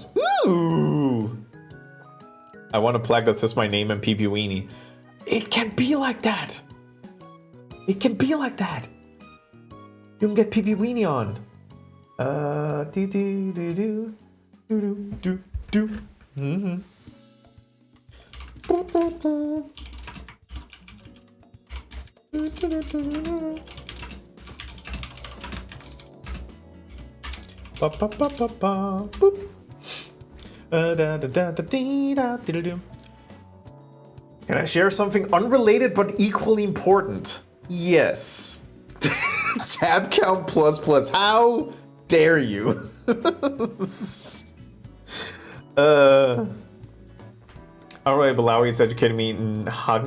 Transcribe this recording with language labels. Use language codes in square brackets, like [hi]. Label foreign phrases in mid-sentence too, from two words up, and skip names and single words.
[en] Ooh. I want a plaque that says my name and PP Weenie. It can be like that. It can be like that. You can get PP Weenie on. Do do do do do do do. Mm-hmm. Ba ba ba ba ba. Boop. Can I share something unrelated but equally important? Yes. Tab count plus plus. How dare you? Alright, Malawi is educating me in Hagen.